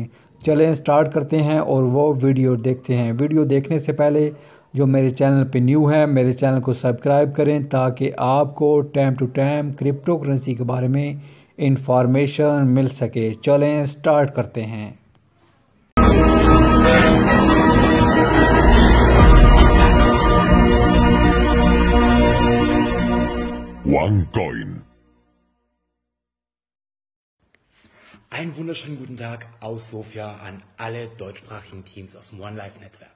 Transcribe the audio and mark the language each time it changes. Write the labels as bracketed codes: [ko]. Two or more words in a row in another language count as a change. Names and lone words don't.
[hi] चलें स्टार्ट करते हैं और वो वीडियो देखते हैं। वीडियो देखने से पहले जो मेरे चैनल पे न्यू है मेरे चैनल को सब्सक्राइब करें ताकि आपको टाइम टू टाइम क्रिप्टो करेंसी के बारे में इंफॉर्मेशन मिल सके। चलें स्टार्ट करते हैं। OneCoin. [de] Einen wunderschönen guten Tag aus Sofia an alle deutschsprachigen Teams aus dem OneLife-Netzwerk.